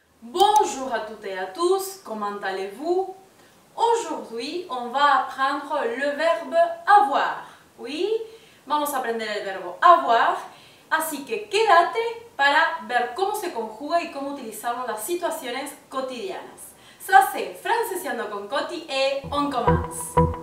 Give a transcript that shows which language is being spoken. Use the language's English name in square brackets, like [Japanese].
[French] Bonjour à toutes et à tous, comment allez-vous? Aujourd'hui, on va apprendre le verbe avoir. [Spanish] Oui, vamos a aprender el verbo avoir, así que quédate para ver cómo se conjuga y cómo utilizarlo en las situaciones cotidianas. [French] Ça c'est Francesiando con Coti et on commence.